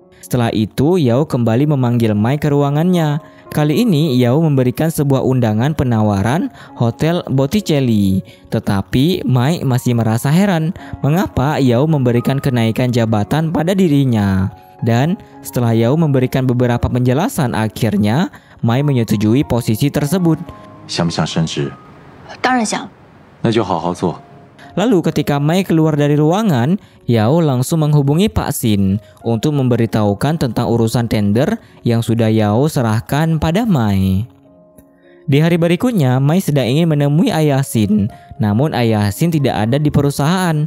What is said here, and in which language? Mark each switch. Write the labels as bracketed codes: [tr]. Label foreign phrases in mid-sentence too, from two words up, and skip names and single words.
[id] Setelah itu, Yao kembali memanggil Mai ke ruangannya. Kali ini, Yao memberikan sebuah undangan penawaran Hotel Botticelli. Tetapi, Mai masih merasa heran mengapa Yao memberikan kenaikan jabatan pada dirinya. Dan setelah Yao memberikan beberapa penjelasan, akhirnya Mai menyetujui posisi tersebut. [zh] 想不想升职？当然想。那就好好做。 [id] Lalu ketika Mai keluar dari ruangan, Yao langsung menghubungi Pak Xin untuk memberitahukan tentang urusan tender yang sudah Yao serahkan pada Mai. Di hari berikutnya, Mai sedang ingin menemui ayah Xin, namun ayah Xin tidak ada di perusahaan.